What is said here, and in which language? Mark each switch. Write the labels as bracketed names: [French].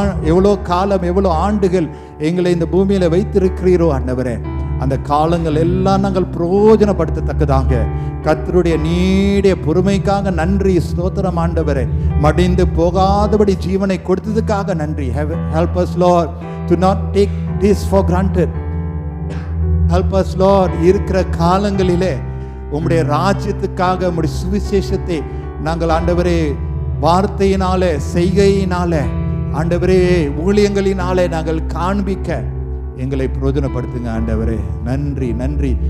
[Tamil] எவ்வளோ காலம், எவ்வளோ ஆண்டுகள் எங்களை இந்த பூமியில வைத்திருக்கிறீரோ ஆண்டவரே, அந்த காலங்கள் எல்லாம் நாங்கள் பிரயோஜனப்படுத்தத்தக்கதாக கர்த்தருடைய நீடிய பொறுமைக்காக நன்றி, ஸ்தோத்திரம் ஆண்டவரே. மடிந்து போகாதபடி ஜீவனை கொடுத்ததுக்காக நன்றி. [English] Help us Lord to not take this for granted. Help us Lord, [Tamil] இருக்கிற காலங்களிலே உம்முடைய ராஜ்யத்துக்காக, உம்முடைய சுவிசேஷத்தை நாங்கள் ஆண்டவரே வார்த்தையினாலே, செய்கையினாலே, ஆண்டவரே ஊழியங்களினாலே நாங்கள் காண்பிக்க எங்களை பிரயோஜனப்படுத்துங்க ஆண்டவரே. நன்றி நன்றி.